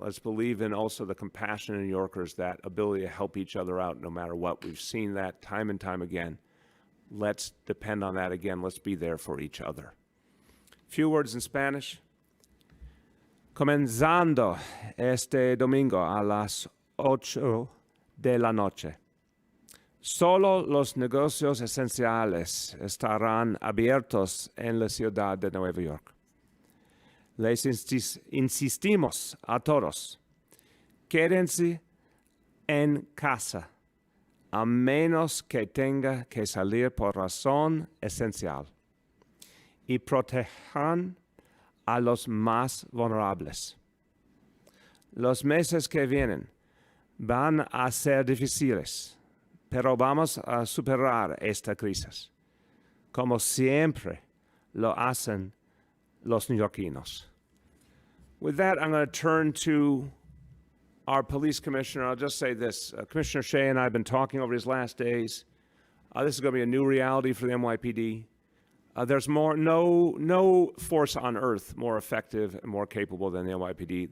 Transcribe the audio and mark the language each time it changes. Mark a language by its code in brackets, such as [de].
[en] Let's believe in also the compassion in New Yorkers, that ability to help each other out no matter what. We've seen that time and time again. Let's depend on that again. Let's be there for each other. Few words in Spanish. [es] Comenzando este domingo a las 8 de la noche. Solo los negocios esenciales estarán abiertos en la ciudad de Nueva York. Les insistimos a todos, quédense en casa, a menos que tenga que salir por razón esencial, y protejan a los más vulnerables. Los meses que vienen van a ser difíciles, pero vamos a superar esta crisis, como siempre lo hacen los neoyorquinos. [en] With that, I'm going to turn to our police commissioner. I'll just say this. Commissioner Shea and I have been talking over these last days. This is going to be a new reality for the NYPD. There's no force on earth more effective and more capable than the NYPD.